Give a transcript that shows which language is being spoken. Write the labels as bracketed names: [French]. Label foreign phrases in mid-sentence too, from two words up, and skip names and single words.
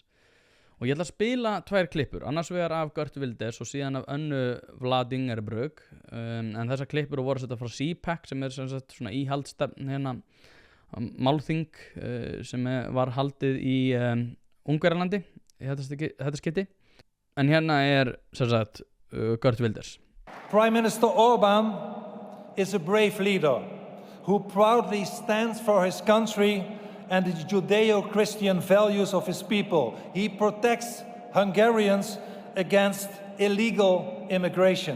[Icelandic] Og ég ætla að spila 2 klippur, annars vegar af Geert Wilders og síðan af Önnu Vladingerbrug, en þessar klippur voru setta frá CPAC sem er sem sagt svona íhaldsstefn hérna málþing sem var haldið í Ungverjalandi í þetta skipti. En hérna er sem sagt Geert Wilders. [English] Prime Minister Orbán is a brave leader who proudly stands for his country and the Judeo-Christian values of his people. He protects Hungarians against illegal immigration.